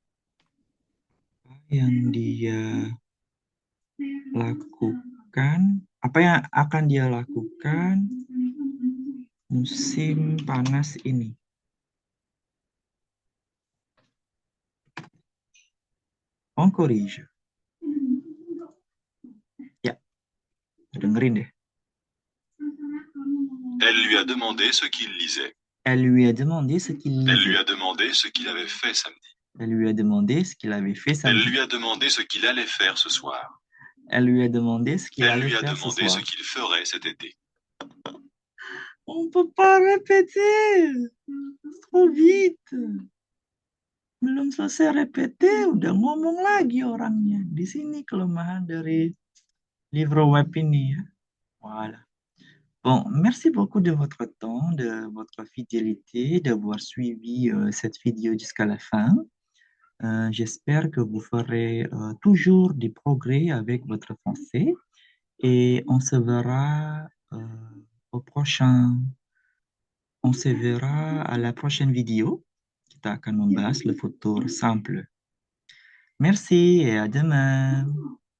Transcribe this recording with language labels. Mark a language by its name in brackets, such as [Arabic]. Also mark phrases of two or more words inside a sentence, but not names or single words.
[Indonesian] Apa yang dia lakukan Apa yang akan dia lakukan musim panas ini? [French] On corrige. [Indonesian] Ya, dengerin deh. [French] Elle lui a demandé ce qu'il lisait. Elle lui a demandé ce qu'il Elle lui lisait. a demandé ce qu'il avait fait samedi. Elle lui a demandé ce qu'il avait fait Elle samedi. lui a demandé ce qu'il allait faire ce soir. Elle lui a demandé ce qu'il Elle allait lui a faire ce demandé ce soir. qu'il ferait cet été. On peut pas répéter. C'est trop vite. [Indonesian] Belum selesai répéter, udah ngomong lagi orangnya. Di sini kelemahan dari [French] livre web [Indonesian] ini ya. [French] Voilà. Bon, merci beaucoup de votre temps, de votre fidélité, d'avoir suivi cette vidéo jusqu'à la fin. J'espère que vous ferez toujours des progrès avec votre français et on se verra au prochain. On se verra à la prochaine vidéo. [Indonesian] Kita akan membahas [French] le futur simple. Merci et à demain.